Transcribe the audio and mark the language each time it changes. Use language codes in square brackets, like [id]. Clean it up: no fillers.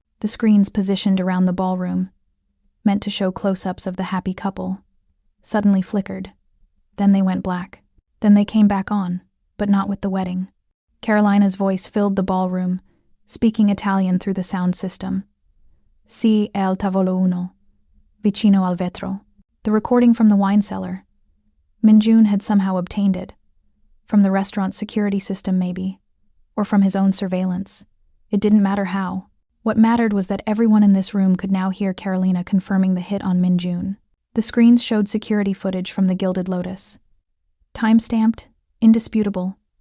[en] The screens positioned around the ballroom, meant to show close-ups of the happy couple, suddenly flickered. Then they went black. Then they came back on, but not with the wedding. Carolina's voice filled the ballroom, speaking Italian through the sound system. [it] "Si è al tavolo uno, vicino al vetro." [en] The recording from the wine cellar. Min-Joon had somehow obtained it. From the restaurant security system maybe, or from his own surveillance. It didn't matter how. What mattered was that everyone in this room could now hear Carolina confirming the hit on Min-Joon. The screens showed security footage from the Gilded Lotus. Time-stamped, indisputable.